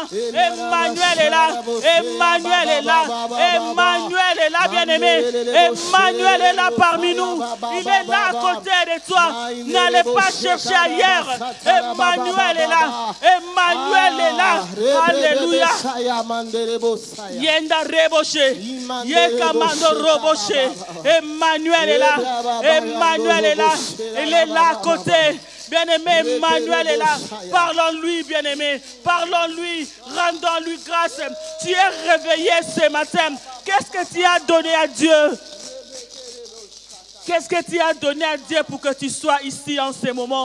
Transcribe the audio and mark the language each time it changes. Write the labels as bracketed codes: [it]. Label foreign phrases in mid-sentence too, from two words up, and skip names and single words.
[fr] Emmanuel est là. Emmanuel est là. Emmanuel est là, bien-aimé. Emmanuel est là parmi nous. Il est là à côté de toi. N'allez pas chercher ailleurs. Emmanuel est là. Emmanuel est là. Alléluia. Yenda reboshe. Yekamando roboshe. Emmanuel est là. Emmanuel est là. Il est là à côté. Bien-aimé, Emmanuel est là. Parlons-lui, bien-aimé. Parlons-lui. Rendons-lui grâce. Tu es réveillé ce matin. Qu'est-ce que tu as donné à Dieu? Qu'est-ce que tu as donné à Dieu pour que tu sois ici en ce moment?